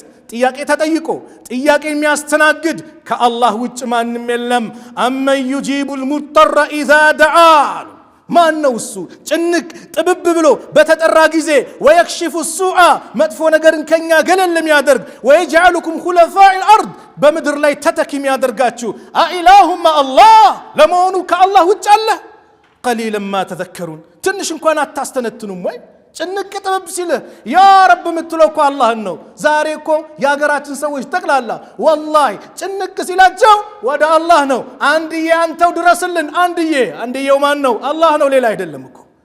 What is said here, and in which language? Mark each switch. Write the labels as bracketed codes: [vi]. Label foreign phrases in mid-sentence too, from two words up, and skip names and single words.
[am] ጥያቄ ተጠይቆ ጥያቄ የሚያስተናግድ ከአላህ ውጭ ማንም የለም [ar] أمن يجيب المضطر إذا دعا [am] ማን ነው እሱ ጭንቅ ጥብብ ብሎ በተጠራ ጊዜ [ar] ويكشف السوء [am] መጥፎ ነገርን ከኛ ገለል የሚያደርግ [ar] ويجعلكم خلفاء الأرض [am] በምድር ላይ ተተኪ የሚያደርጋችሁ አኢላሁማ አላህ ለመሆኑ ከአላህ ውጭ አለ [ar] قليلا ما تذكرون [am] ትንሽ እንኳን አታስተነትኑም ወይ ጭንቅ ጥብብ ሲል [ar] يا رب [am] ምትለው እኮ አላህን ነው ዛሬ እኮ የሀገራችን ሰዎች ተቅላላ ወላሂ ጭንቅ ሲላቸው ወደ አላህ ነው አንድዬ አንተው ድረስልን አንድዬው ማን ነው አላህ ነው ሌላ አይደለም እኮ